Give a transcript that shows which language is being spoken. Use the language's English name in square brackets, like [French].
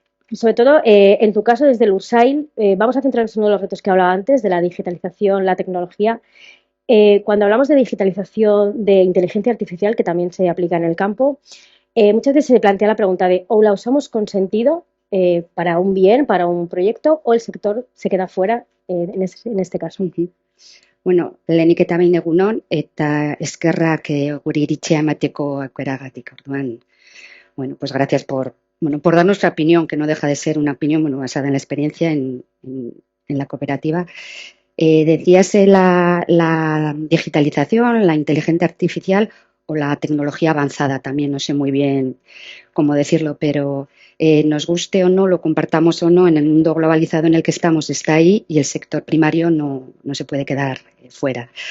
[Spanish] Sobre todo, en tu caso, desde el USAID, vamos a centrarnos en uno de los retos que hablaba antes, de la digitalización, la tecnología. Cuando hablamos de digitalización, de inteligencia artificial, que también se aplica en el campo, muchas veces se plantea la pregunta de o la usamos con sentido para un bien, para un proyecto, o el sector se queda fuera en este caso. [Basque] Bueno, lehenik eta behin egunon, eta eskerrak gure iritzia emateko aukeragatik. Orduan, [Spanish] bueno, pues gracias por dar nuestra opinión, que no deja de ser una opinión basada en la experiencia en la cooperativa. Decías la digitalización, la inteligencia artificial o la tecnología avanzada, también no sé muy bien cómo decirlo, pero nos guste o no, lo compartamos o no, en el mundo globalizado en el que estamos está ahí y el sector primario no se puede quedar fuera.